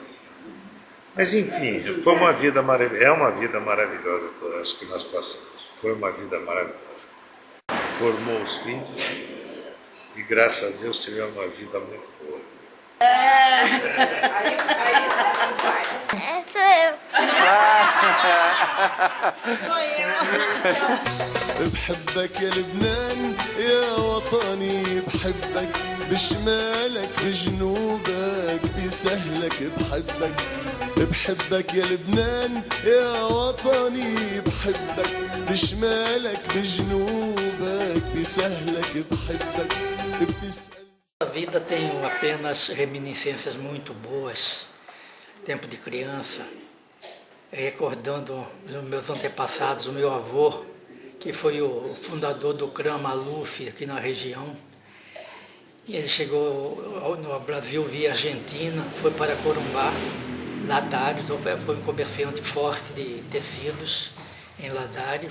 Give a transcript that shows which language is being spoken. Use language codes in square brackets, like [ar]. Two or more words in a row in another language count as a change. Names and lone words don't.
[pt] Mas enfim, foi uma vida maravilhosa, é uma vida maravilhosa todas as que nós passamos. Foi uma vida maravilhosa. Formou os filhos e graças a Deus tivemos uma vida muito boa. Sou eu. [ar] بحبك يا لبنان يا وطني بحبك بشمالك بجنوبك بسهلك بحبك بحبك يا لبنان يا وطني بحبك بشمالك بجنوبك بسهلك بحبك بتسأل. [pt] A vida tem apenas reminiscências muito boas, tempo de criança, recordando os meus antepassados, o meu avô, que foi o fundador do CRAM Maluf aqui na região. E ele chegou no Brasil via Argentina, foi para Corumbá, Ladário, foi um comerciante forte de tecidos em Ladário.